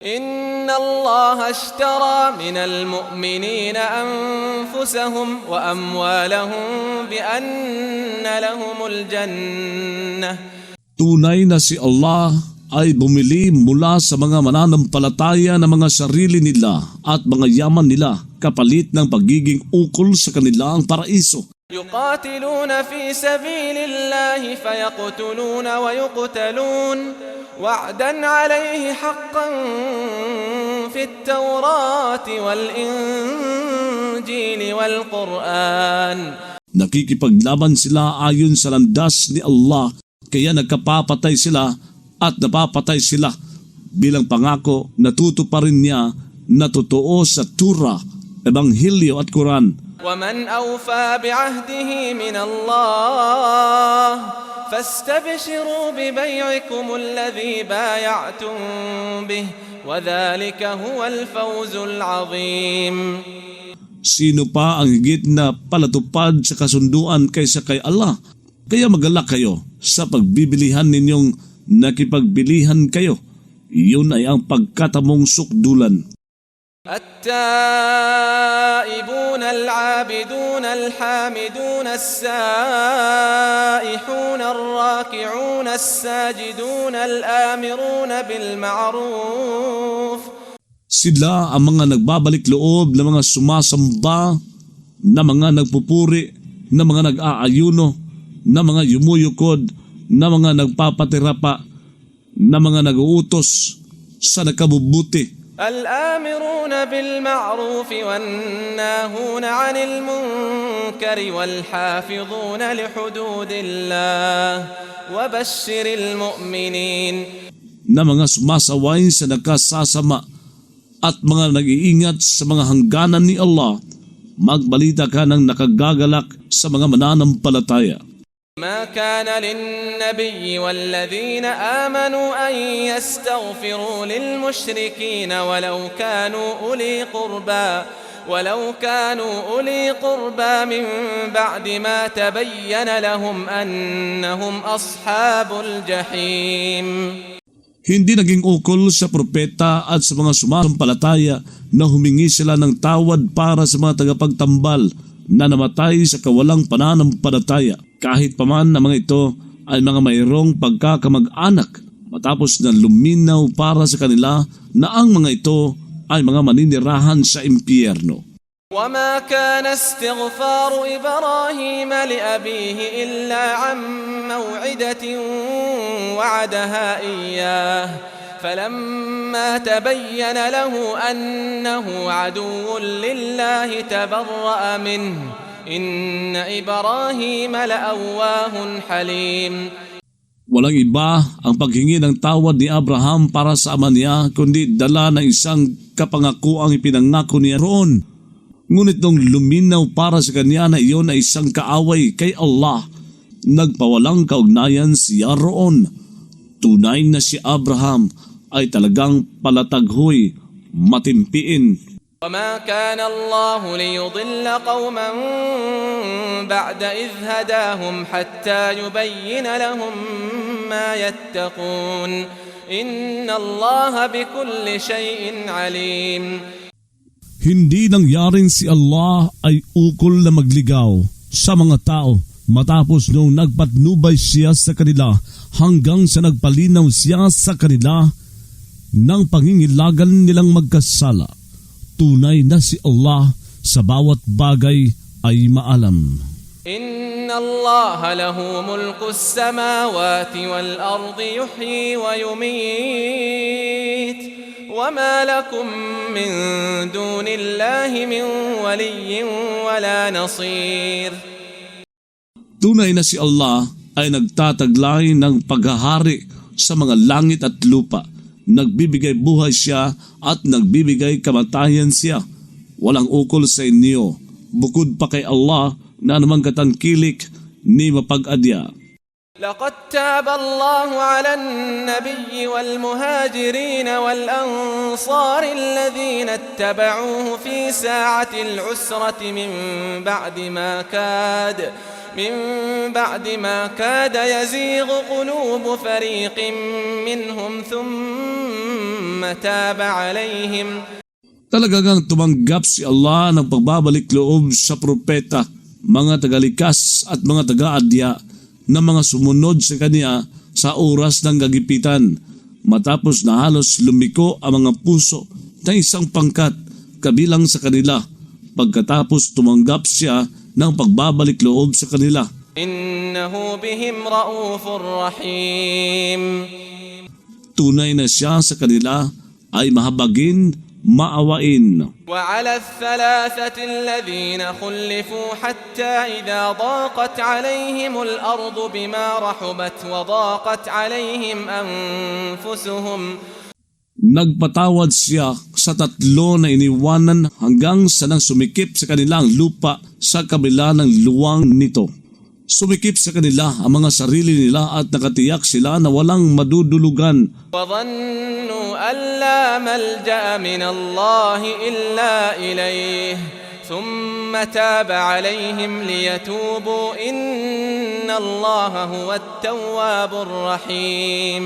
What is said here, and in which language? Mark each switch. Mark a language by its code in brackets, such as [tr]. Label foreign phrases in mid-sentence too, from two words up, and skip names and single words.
[ar] إن الله اشترى من المؤمنين أنفسهم وأموالهم بأن لهم الجنة. [tl] Tunay na si Allah ay bumili mula sa mga mananampalataya na mga sarili nila at mga yaman nila kapalit ng pagiging ukol sa kanilang paraiso. [ar] يقاتلون في سبيل الله فيقتلون ويقتلون وعدا عليه حقا في التوراة والإنجيل والقرآن. [tl] Nakikipaglaban sila ayon sa landas ni Allah, kaya nagkapapatay sila at napapatay sila bilang pangako na tutuparin niya na totoo sa Torah, Ebanghelyo at Quran. [ar] ومن أوفى بعهده من الله فاستبشروا ببيعكم الذي بايعتم به وذلك هو الفوز العظيم. [tl] Sino pa ang higit na palatupad sa kasunduan kaysa kay Allah? Kaya magalak kayo sa pagbibilihan ninyong nakipagbilihan kayo. Iyon ay ang pagkatamong sukdulan. [ar] التائبون العابدون الحامدون السائحون الراكعون الساجدون الآمرون بالمعروف. [tl] Sila ang mga nagbabalik loob na mga sumasamba, na mga nagpupuri, na mga nag-aayuno, na mga yumuyukod, na mga nagpapatirapa, na mga nag-uutos sa nakabubuti. [ar] الآمرون بالمعروف والناهون عن المنكر والحافظون لحدود الله وبشر المؤمنين. [tl] Na mga sumasaway sa nakasasama at mga nag-iingat sa mga hangganan ni Allah, magbalita ka ng nakagagalak sa mga mananampalataya. [ar] ما كان للنبي والذين آمنوا أن يستغفروا للمشركين ولو كانوا أولي قربى من بعد ما تبين لهم أنهم أصحاب الجحيم. [tl] Hindi naging ukol sa propeta at sa mga sumasampalataya na humingi sila ng tawad para sa mga tagapagtambal na namatay sa kawalang pananampalataya, kahit paman na mga ito ay mga mayroong pagkakamag-anak, matapos na luminaw para sa kanila na ang mga ito ay mga maninirahan sa impyerno. [ar] وما كان استغفار إبراهيم لأبيه إلا عن موعدة وعدها إياه فلما تبين له أنه عدو لله تبرأ منه إن إبراهيم لأواه حليم. [tl] Walang iba ang paghingi ng tawad ni Abraham para sa ama niya, kundi dala ng isang kapangakuang ipinangako niya roon. Ngunit nung luminaw para sa kanya na iyon ay isang kaaway kay Allah, nagpawalang kaugnayan siya roon. Tunay na si Abraham ay talagang palataghoy, matimpiin. [ar] وما كان الله ليضل قوما بعد إذ هداهم حتى يبين لهم ما يتقون إن الله بكل شيء عليم. [tl] Hindi nangyaring si Allah ay ukol na magligaw sa mga tao matapos nung nagpatnubay siya sa kanila hanggang sa nagpalinaw siya sa kanila ng pangingilagan nilang magkasala. Tunay na si Allah sa bawat bagay ay maalam. [ar] إن الله له ملك السماوات والأرض يحيي ويميت وما لكم من دون الله من ولي ولا نصير. [tl] Tunay na si Allah ay nagtataglay ng paghahari sa mga langit at lupa. Nagbibigay buhay siya at nagbibigay kamatayan siya. Walang ukol sa inyo, bukod pa kay Allah na anumang katangkilik ni mapag-adya. [ar] لقد تاب الله على النبي والمهاجرين والأنصار الذين اتبعوه في ساعة العسرة من بعد ما كاد يزيغ قلوب فريق منهم ثم تاب عليهم. [tl] Talagang tumanggap si Allah ng pagbabalik loob sa propeta, mga tagalikas at mga taga-adya na mga sumunod sa kanya sa oras ng kagipitan, matapos na halos lumiko ang mga puso ng isang pangkat kabilang sa kanila pagkatapos tumanggap siya ng pagbabalik loob sa kanila. [ar] إنه بهم رءوف رحيم. [tl] Tunay na siya sa kanila ay mahabagin, maawain. [ar] وعلى الثلاثة الذين خلفوا حتى إذا ضاقت عليهم الأرض بما رحبت وضاقت عليهم أنفسهم. [tl] Nagpatawad siya sa tatlo na iniwanan hanggang sa nang sumikip sa kanilang lupa sa kabila ng luwang nito. Sumikip sa kanila ang mga sarili nila at nakatiyak sila na walang madudulugan. [ar] وظنوا أن لا ملجأ من الله إلا إليه ثم تاب عليهم ليتوبوا إن الله هو التواب الرحيم.